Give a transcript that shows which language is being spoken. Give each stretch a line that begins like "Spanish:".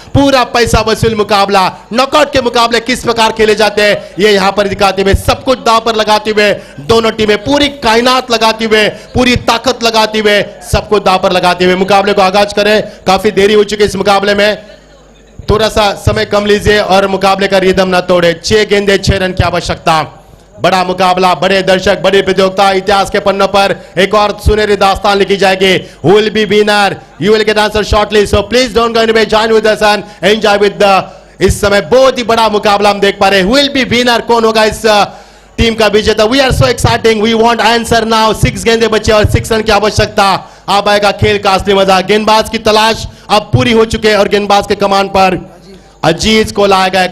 Hindi: पूरा पैसा वसूल मुकाबला। नॉकआउट के मुकाबले किस प्रकार खेले जाते हैं ये यहां पर दिखाते हुए, सब कुछ दांव पर लगाते हुए दोनों टीमें, पूरी कायनात लगाते हुए, पूरी ताकत लगाते हुए, सब कुछ दांव पर लगाते हुए मुकाबले को आगाज करें। काफी देरी हो चुकी है इस मुकाबले में, थोड़ा सा समय कम लीजिए और मुकाबले का रिदम न तोड़े। 6 गेंदे 6 रन की आवश्यकता। बड़ा मुकाबला, बड़े दर्शक, बड़ी प्रतियोगिता। इतिहास के पन्नों पर एक और सुनहरी दास्तान लिखी जाएगी।
English: Who will be winner? You will get answer shortly. So please don't go anywhere. Join with us and enjoy with the
Hindi: इस समय बहुत ही बड़ा मुकाबला हम देख पा रहे हैं।
English: Who will be winner?
Hindi: कौन होगा इस टीम का विजेता?
English: We are so exciting. We want answer now.
Hindi: 6 गेंदे बचे और 6 रन की आवश्यकता। अब आएगा खेल का असली मजा। गेंदबाज की तलाश अब पूरी हो चुकी है और गेंदबाज के कमान पर अजीज को लाया गया।